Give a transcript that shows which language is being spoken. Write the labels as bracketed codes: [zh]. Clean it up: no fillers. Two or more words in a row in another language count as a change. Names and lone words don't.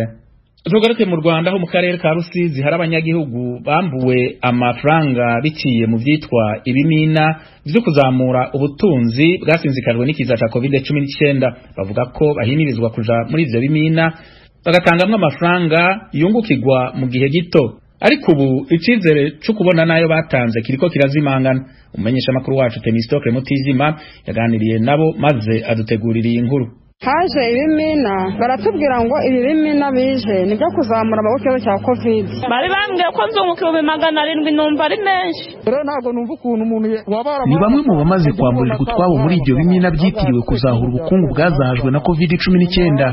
[rn] Tugaruke mu Rwanda ho mu karere ka Rusizi hari abanyagihugu bambuwe amafaranga biciye mu vyitwa ibimina byo kuzamura ubutunzi bwasinzikajwe n'ikiza ca COVID-19. Bavuga ko bahimirizwa kuja muri ivyo bimina bagatangamwe amafaranga yungukirwa mu gihe gito, ariko ubu icizere cyo kubona nayo batanze kiriko kirazimangana. Umenyesha makuru wacu Temistocle Mutizima yaganiriye nabo maze adutegurira iyi nkuru. [rw] Haje ibimina baratubwira ngo ibi bimina bije nibyo kuzamura ababukezo cya COVID. Bari bambwiye ko nzunguka 700 numva ari menshi. Rero ntago numva ukuntu umuntu wabara. Ni bamwe mu bamaze kwamburirwa utwabo muri ibyo bimina byitiriwe kuzahura ubukungu bwazahajwe na COVID-19.